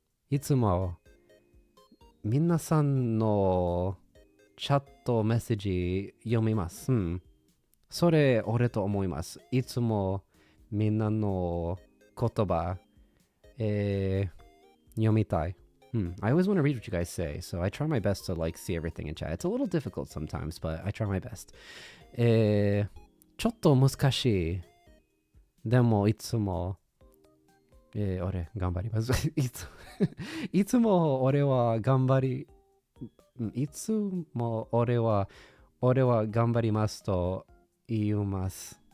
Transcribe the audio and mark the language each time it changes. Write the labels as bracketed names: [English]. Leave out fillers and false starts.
[Japanese] いつも皆さんのチャットメッセージ読みます。それ俺と思います。いつもみんなの言葉、読みたい。 [English] I always want to read what you guys say, so I try my best to like see everything in chat. It's a little difficult sometimes, but I try my best. [Japanese] ちょっと難しい。でもいつも、俺頑張ります。いつも俺は頑張り、いつも俺は頑張りますと言います。